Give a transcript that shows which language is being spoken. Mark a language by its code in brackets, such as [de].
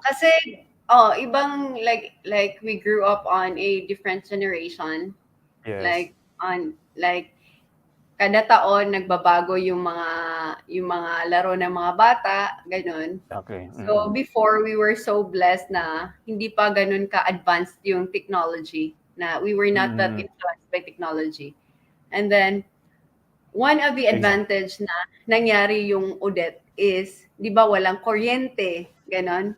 [tl] Kasi ibang [en] like we grew up on a different generation. Yes. [tl] Like kada taon nagbabago yung mga laro ng mga bata, ganun. [en] Okay. So before we were so blessed [tl] na hindi pa ganun ka-advanced yung technology, [en] na we were not that influenced by technology. And then one of the advantage [tl] na nangyari yung Odette is, 'di ba, walang kuryente, ganon.